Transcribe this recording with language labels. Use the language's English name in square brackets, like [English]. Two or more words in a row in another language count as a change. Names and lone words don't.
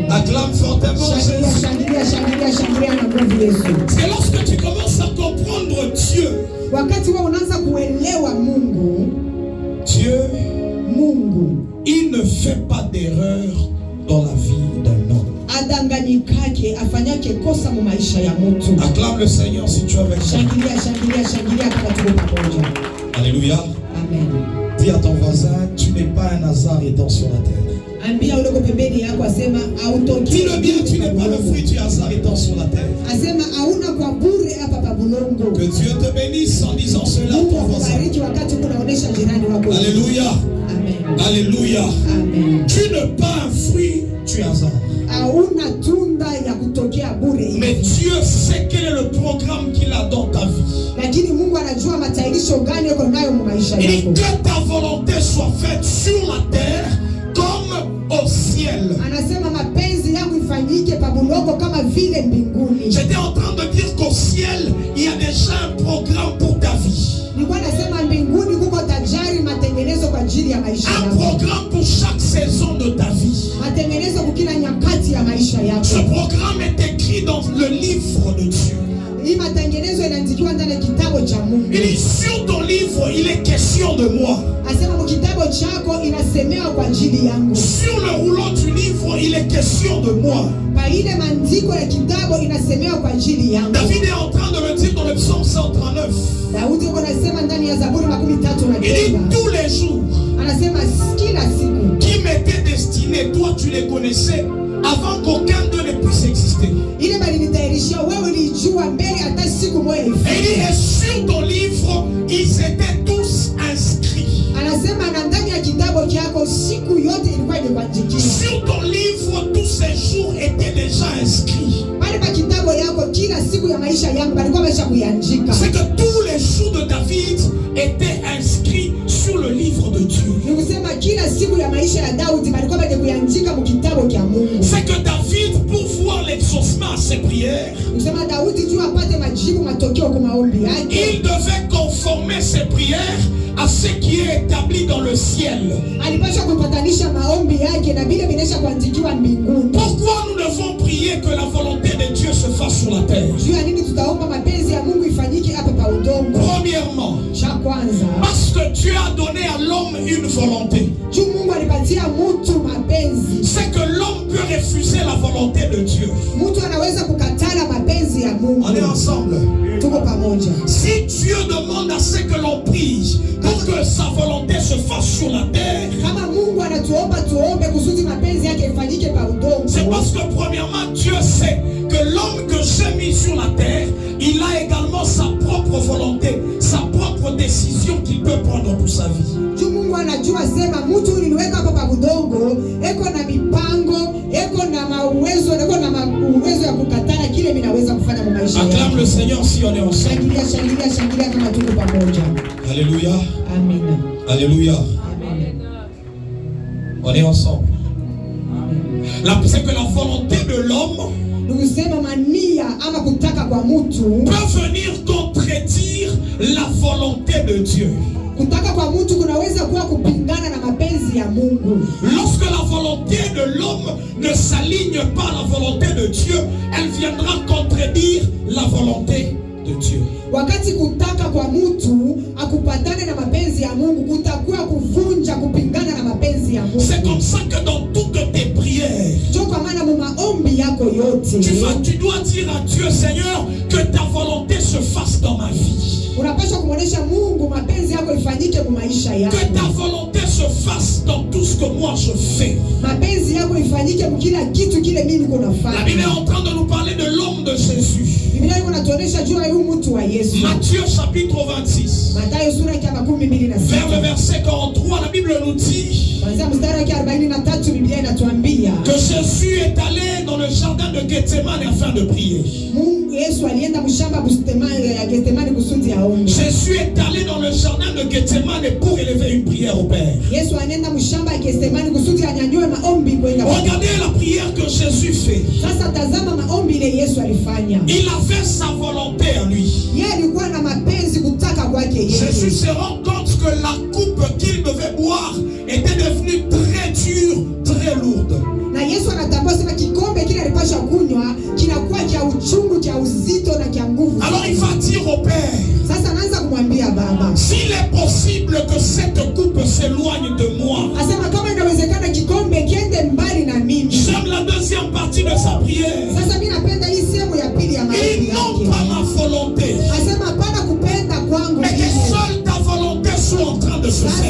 [French] Acclame fortement Jésus. C'est lorsque tu commences à comprendre Dieu, Dieu, il ne fait pas d'erreur dans la vie d'un homme. Acclame le Seigneur si tu es avec moi. Alléluia. Amen. Dis à ton voisin, tu n'es pas un hasard étant sur la terre. [Swahili] Ambia uloko pembeni yako asema autoki. [French] Dis-le bien, tu n'es pas le fruit du hasard étant sur la terre. [Swahili] Asema hauna kwa bure hapa pa bulongo. [French] Que Dieu te bénisse en disant cela à ton voisin. [Swahili] Bariki wakati kunaonesha jirani wako. [French] Alléluia. Amen. Alléluia. Amen. Tu n'es pas un fruit du hasard. [Swahili] Hauna tunda ya kutokea bure. [French] Mais Dieu sait quel est le programme qu'il a dans ta vie. [Swahili] Lakini Mungu anajua matayarisho gani yako nayo mu maisha [French] Il dit [Swahili] yako. [French] que ta volonté soit faite sur la terre comme au ciel. [Swahili] Anasema mapenzi yangu ifanyike pa bulongo kama vile mbinguni. [French] J'étais en train de dire qu'au ciel, il y a déjà un programme pour ta vie. [Swahili] Nilikuwa nasema mbinguni kuko tajari matengenezo kwa ajili ya maisha [French] Un [Swahili] yako. [French] programme pour chaque saison de ta vie. [Swahili] Matengenezo kwa kila nyakati ya maisha yako. [French] Ce programme est écrit dans le livre de Dieu. [Swahili] Hii matengenezo inaandikiwa ndani ya kitabu cha Mungu. [French] Il dit sur ton livre, il est question de moi. [Swahili] Asema mu kitabu chako inasemewa kwa ajili yangu. [French] Sur le rouleau du livre, il est question de moi. [Swahili] Pa ile maandiko ya kitabu inasemewa kwa ajili yangu. [French] David est en train de le dire dans le psaume 139. [Swahili] Daudi yuko anasema ndani ya Zaburi 13 [French] Il dit tous les jours [Swahili] anasema kila siku [French] qui m'étaient destinés, toi tu les connaissais avant qu'aucun d'eux ne puisse exister. [Swahili] ile bali nitayarishia wewe ulijua mbele hata siku moja [French] Et il dit, [Swahili] ifike. [French] et sur ton livre, ils étaient tous inscrits. [Swahili] Anasema na ndani ya kitabu chako siku yote ilikuwa imekuandikiwa. [French] Sur ton livre, tous ces jours étaient déjà inscrits. [Swahili] Pale pa kitabu yako kila siku ya maisha yangu balikuwa wamesha kuiandika. [French] C'est que tous les jours de David étaient inscrits sur le livre de Dieu. [Swahili] Nikusema kila siku ya maisha ya Daudi balikuwa baje kuiandika mu kitabu cha Mungu. [French] C'est que David, pour voir l'exaucement à ses prières, [Swahili] Nikusema Daudi tu apate majibu matokeo kwa maombi yake. [French] il devait conformer ses prières à ce qui est établi dans le ciel. [Swahili] Alipaswa kupatanisha maombi yake na vile vinesha kuandikiwa mbinguni. [French] Pourquoi nous devons prier que la volonté de Dieu se fasse sur la terre? [Swahili] Juu ya nini tutaomba mapenzi ya Mungu ifanyike hapa pa udongo? [French] Premièrement, [Swahili] Cha kwanza, [French] parce que Dieu a donné à l'homme une volonté. [Swahili] juu Mungu alipatia mtu mapenzi. [French] C'est que l'homme peut refuser la volonté de Dieu. [Swahili] Mtu anaweza kukatala mapenzi ya Mungu. [French] On est ensemble. [Swahili] Tuko pamoja. [French] Si Dieu demande à ce que l'on prie pour que sa volonté se fasse sur la terre, [Swahili] Kama Mungu anatuomba tuombe kusudi mapenzi yake ifanyike pa udongo. [French] c'est parce que premièrement Dieu sait que l'homme que j'ai mis sur la terre, il a également sa propre volonté, sa propre décision qu'il peut prendre pour sa vie. [Swahili] Juu Mungu anajua sema mtu uliniweka hapa pa udongo, eko na mipango, eko na uwezo ya kukatala kile minaweza kufanya kwa maisha yake. [French] Acclame le Seigneur si on est ensemble. [Swahili] Shangilia kama tuko pamoja. [French] Alléluia. [Swahili] Amina. [French] Alléluia. Amen. On est ensemble. C'est que la volonté de l'homme [Swahili] Nikusema mania ama kutaka kwa mtu [French] peut venir contredire la volonté de Dieu. [Swahili] kutaka kwa mtu kunaweza kuwa kupingana na mapenzi ya Mungu. [French] Lorsque la volonté de l'homme ne s'aligne pas à la volonté de Dieu, elle viendra contredire la volonté de Dieu. [Swahili] Wakati kutaka kwa mtu akupatane na mapenzi ya Mungu kutakuwa kuvunja kupingana na mapenzi ya Mungu. [French] C'est comme ça que dans toutes tes prières, [Swahili] Ndio kwa maana mu maombi yako yote [French] tu dois dire à Dieu, Seigneur, que ta volonté se fasse dans ma vie. [Swahili] unapaswa kumwonyesha Mungu mapenzi yako ifanyike mu maisha yako. [French] Que ta volonté se fasse dans tout ce que moi je fais. [Swahili] Mapenzi yako ifanyike mu kila kitu kile mimi niko [French] La Bible [Swahili] nafanya. [French] est en train de nous parler de l'homme de Jésus. [Swahili] Biblia iko natuonesha juu ya huyu mtu wa Yesu. [French] Matthieu chapitre 26. [Swahili] Mathayo sura ya 26. [French] Vers le verset 43, la Bible nous dit [Swahili] Kuanzia mstari wa 43 Biblia inatuambia [French] que Jésus est allé dans le jardin de Gethsemane afin de prier. [Swahili] Mungu Yesu alienda mshamba ya Gethsemane kusudi aombe. [French] Jésus est allé dans le jardin de Gethsemane pour élever une prière au Père. [Swahili] Yesu anaenda mshamba ya Gethsemane kusudi anyanyue maombi kwenda. [French] Regardez la prière que Jésus fait. [Swahili] Sasa tazama maombi ile Yesu alifanya. [French] Il avait sa volonté à lui. [Swahili] Yeye alikuwa na mapenzi kutaka kwake [French] Jésus [Swahili] Yesu. [French] se rend compte que la coupe qu'il devait boire était devenue très dure, très lourde. [Swahili] Na Yesu anatambua sema kikombe kile alipasha kunywa kinakuwa cha uchungu, cha uzito na cha nguvu. [French] Alors il va dire au Père, [Swahili] Sasa anaanza kumwambia Baba, [French] s'il est possible que cette coupe s'éloigne de moi. [Swahili] asema kama inawezekana kikombe kiende mbali na mimi. [French] J'aime la deuxième partie de sa prière. [Swahili] Sasa mimi napenda hii sehemu ya pili ya maombi [French] Et non [Swahili] yake. [French] pas ma volonté, [Swahili] Asema hapana kupenda kwangu [French] mais que [Swahili] mimi. [French] seule ta volonté soit en train de se